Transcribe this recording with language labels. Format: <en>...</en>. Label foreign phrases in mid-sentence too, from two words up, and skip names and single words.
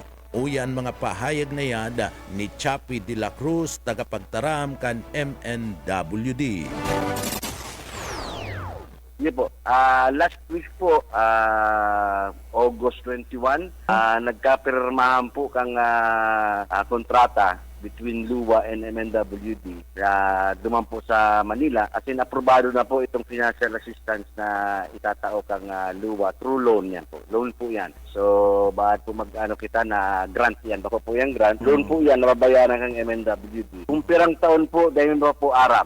<bik>Uyan mga pahayag na yan ni Chapi de la Cruz, tagapagtaram kan MNWD.</bik> <tl>Hindi po.</tl> <en>Last week</en> <bik>po, August 21, nagkapirmahan po kang kontrata between LUWA and MNWD duman po sa Manila.</bik> <en>As in,</en> <bik>aprobado na po itong</bik> <en>financial assistance</en> <bik>na itatao kang LUWA through loan yan po.</bik> <tl>Loan po yan. So, bakit po kita na grant yan?</tl> <bik>Bako po yung grant. Loan po yan, nababayaran kang MNWD. Kung pirang taon po, dahil mo po arap.</bik>